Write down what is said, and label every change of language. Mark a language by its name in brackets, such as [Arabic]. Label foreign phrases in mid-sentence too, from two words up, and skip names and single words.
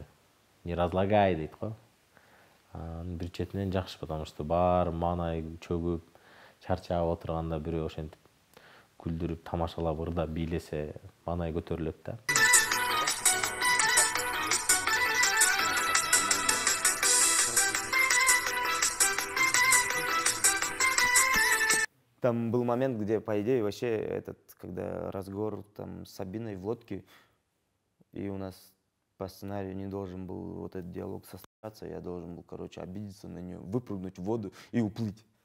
[Russian] Не разлагай [Kyrgyz] дейт го. Бир четинен жакшы, потому что баары маанай чөгүп, чарчап отурганда бирөө ошентип күлдүрүп, тамашалап, ырдап бийлесе, маанай көтөрүлөт да. [Russian] Там был момент, где, по идее, вообще когда разговор там с Сабиной в лодке, и у нас по сценарию не должен был вот этот диалог состояться, я должен был, короче, обидеться на нее, выпрыгнуть в воду и уплыть.